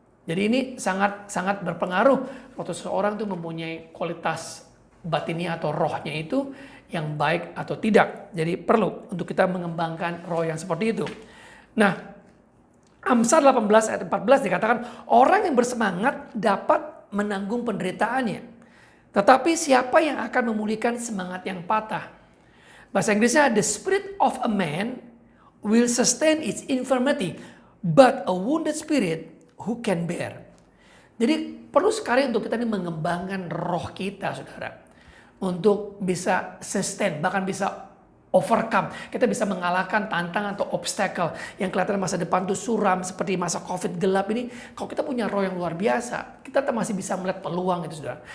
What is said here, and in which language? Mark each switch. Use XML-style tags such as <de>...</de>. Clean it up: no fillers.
<id>Jadi ini sangat berpengaruh waktu seseorang tuh mempunyai kualitas batinnya atau rohnya itu yang baik atau tidak. Jadi perlu untuk kita mengembangkan roh yang seperti itu. Nah, Amsal 18 ayat 14 dikatakan, orang yang bersemangat dapat menanggung penderitaannya. Tetapi siapa yang akan memulihkan semangat yang patah? Bahasa Inggrisnya,</id> <en>the spirit of a man will sustain its infirmity, but a wounded spirit who can bear.</en> <id>Jadi perlu sekali untuk kita ini mengembangkan roh kita, saudara. Untuk bisa sustain, bahkan bisa overcome. Kita bisa mengalahkan tantangan atau obstacle yang kelihatan masa depan tuh suram seperti masa COVID gelap ini. Kalau kita punya roh yang luar biasa, kita masih bisa melihat peluang itu, saudara.</id>